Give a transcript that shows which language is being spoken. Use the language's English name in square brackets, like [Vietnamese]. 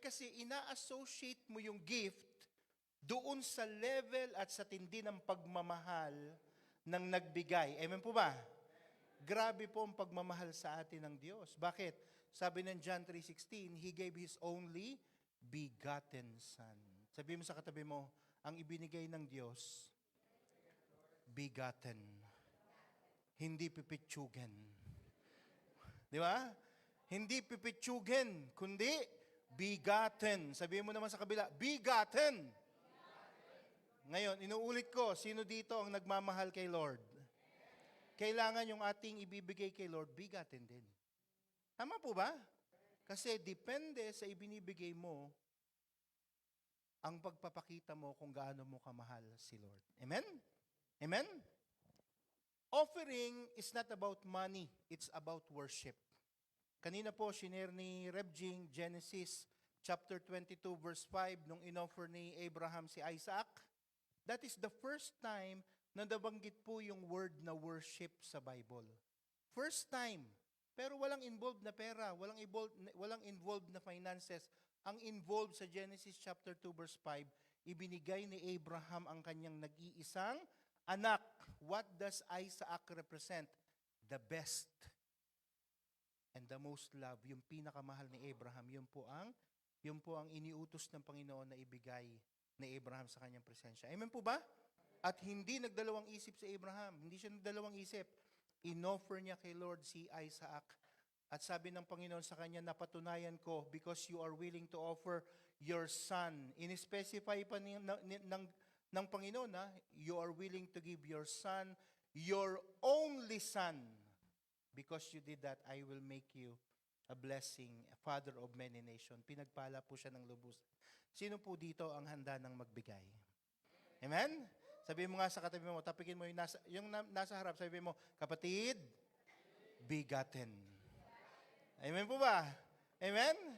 [Filipino] Kasi ina-associate mo yung gift doon sa level at sa tindi ng pagmamahal ng nagbigay. Amen po ba? Grabe po ang pagmamahal sa atin ng Diyos. Bakit? Sabi ng [English] John 3:16, He gave His only begotten Son. [Filipino] Sabi mo sa katabi mo, ang ibinigay ng Diyos, begotten. Hindi pipitsugin. Di ba? Hindi pipitsugin, kundi begotten. Sabihin mo naman sa kabila, begotten. Ngayon, inuulit ko, sino dito ang nagmamahal kay Lord? Kailangan yung ating ibibigay kay Lord, begotten din. Tama po ba? Kasi depende sa ibinibigay mo, ang pagpapakita mo kung gaano mo kamahal si Lord. Amen? Amen? [English] Offering is not about money, it's about worship. [Filipino] Kanina po, shinare ni Reb Jing, Genesis chapter 22 verse 5, nung inoffer ni Abraham si Isaac. [English] That is the first time [Filipino] na nabanggit po yung [English] word na worship sa Bible. First time. [Filipino] Pero walang involved na pera, walang involved na finances. Ang involved sa Genesis chapter 2 verse 5, ibinigay ni Abraham ang kanyang nag-iisang anak. [English] What does Isaac represent? The best and the most love. [Filipino] Yung pinakamahal ni Abraham, yun po ang iniutos ng Panginoon na ibigay ni Abraham sa kanyang presensya. Amen po ba? At hindi nagdalawang isip si Abraham. Hindi siya nagdalawang isip. Inoffer niya kay Lord si Isaac. At sabi ng Panginoon sa kanya, napatunayan ko [English] because you are willing to offer your son. [Filipino] In-specify pa ng Panginoon na [English] you are willing to give your son, your only son. Because you did that, I will make you a blessing, a father of many nations. [Filipino] Pinagpala po siya ng lubos. Sino po dito ang handa ng magbigay? Amen? Sabihin mo nga sa katabi mo, tapikin mo yung nasa harap, sabihin mo, kapatid, begotten. Amen po ba? Amen?